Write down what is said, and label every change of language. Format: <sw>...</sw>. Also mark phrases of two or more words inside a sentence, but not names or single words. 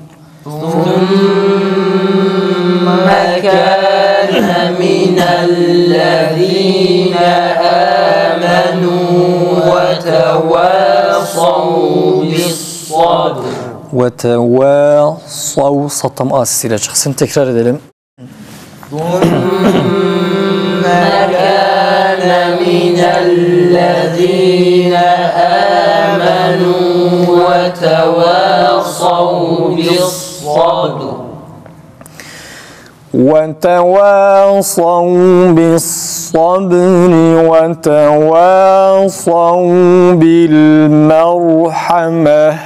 <ar>ثم كان من الذين آمنوا وتواصوا بالصبر</ar> <tr>وتواصوا satam asisiyle çıksın. Tekrar edelim.</tr> <ar>ثم كان من الذين آمنوا وتواصوا بالصبر وتواصوا بالصبر بالصبر وتواصوا بالمرحمة</ar>